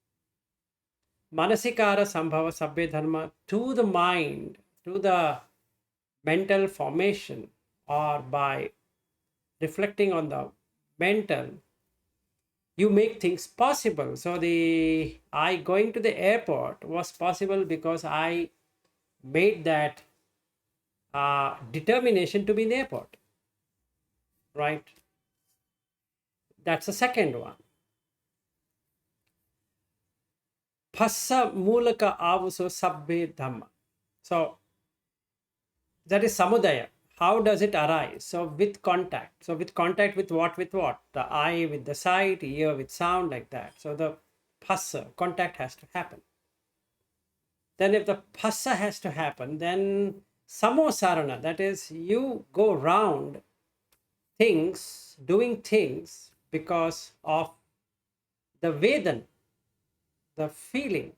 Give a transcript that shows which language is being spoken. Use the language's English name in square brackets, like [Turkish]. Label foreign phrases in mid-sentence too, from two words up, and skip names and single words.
[Pali] Manasikara Sambhava Sabbe Dharma, [English] to the mind, to the mental formation, or by reflecting on the mental, you make things possible. So the I going to the airport was possible because I made that determination to be in the airport, right? That's the second one. [Pali] Phassa mulaka avuso sabbe dhamma. [English] So that is samudaya. How does it arise? So with contact. So with contact with what? With what? The eye with the sight, ear with sound, like that. So the phassa, contact has to happen. Then if the phassa has to happen, then samosarana, that is you go round things, doing things because of the vedan, the feeling.